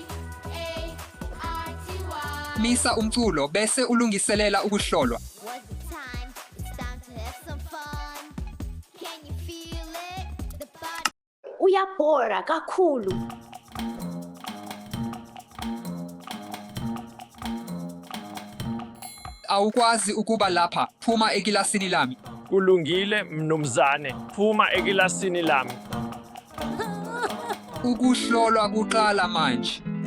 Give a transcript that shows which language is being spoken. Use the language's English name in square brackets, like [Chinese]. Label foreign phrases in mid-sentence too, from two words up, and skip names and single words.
[Zulu] Misa umculo bese ulungiselela ukuhlolwa. [English] Was the time? It's time to have some fun. Can you feel it? The body. [Zulu] Uyabhora kakhulu. Awukwazi ukuba lapha, phuma ekilasini lami. Kulungile mnumzane, phuma ekilasini lami. Ukuhlolwa kuqala manje.